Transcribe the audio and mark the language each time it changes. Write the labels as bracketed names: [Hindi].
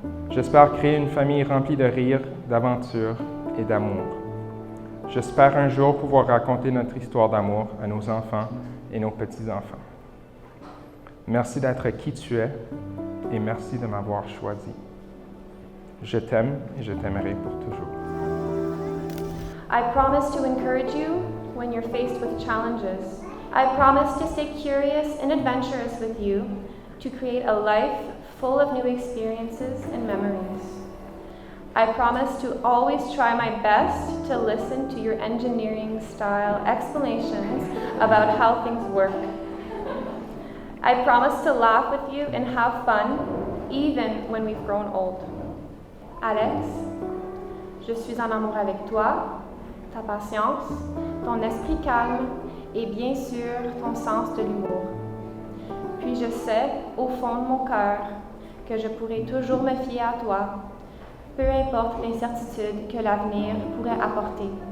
[French] J'espère créer une famille remplie de rires, d'aventures et d'amour. J'espère un jour pouvoir raconter notre histoire d'amour à nos enfants et nos petits-enfants. Merci d'être qui tu es et merci de m'avoir choisi. Je t'aime et je t'aimerai pour toujours. [English] I promise to encourage you when you're faced with challenges. I promise to stay curious and adventurous with you, to create a life full of new experiences and memories. I promise to always try my best to listen to your engineering-style explanations about how things work. I promise to laugh with you and have fun, even when we've grown old. [French] Alex, je suis en amour avec toi, ta patience, ton esprit calme et bien sûr ton sens de l'humour. Puis je sais, au fond de mon cœur, que je pourrai toujours me fier à toi, peu importe l'incertitude que l'avenir pourrait apporter.